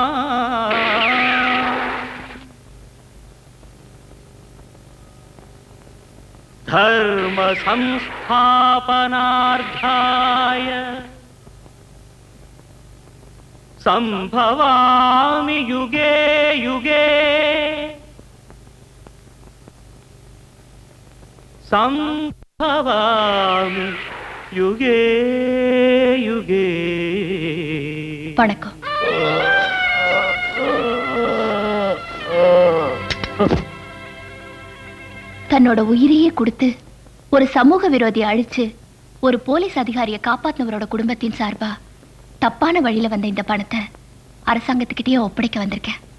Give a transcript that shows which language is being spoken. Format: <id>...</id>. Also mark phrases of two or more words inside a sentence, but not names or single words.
<sa>धर्म संस्थापनार्थाय संभवामि युगे युगे संभवामि युगे युगे</sa> <ta>வணக்கம். தன்னோட உயிரையே கொடுத்து ஒரு சமூக விரோதியை அழிச்சு ஒரு போலீஸ் அதிகாரியை காப்பாத்தினவரோட குடும்பத்தின் சார்பா தப்பான வழியில வந்த இந்த பணத்தை அரசாங்கத்துக்கிட்டே ஒப்படைக்க வந்திருக்கேன்.</ta>